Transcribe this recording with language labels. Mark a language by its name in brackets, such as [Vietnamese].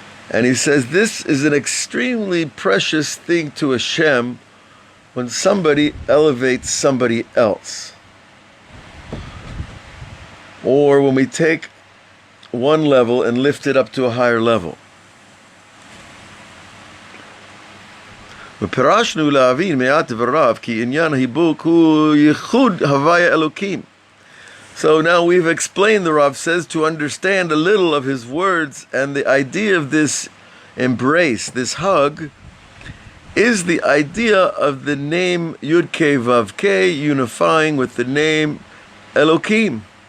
[English] And he says this is an extremely precious thing to Hashem when somebody elevates somebody else. Or when we take one level and lift it up to a higher level. [Hebrew] ופרשנו להבין מעט דבריו כי עניין החיבוק הוא ייחוד הוויה אלוקים. [English] So now we've explained, the Rav says, to understand a little of his words, and the idea of this embrace, this hug, is the idea of the name Yud Kei Vav Kei unifying with the name Elokim.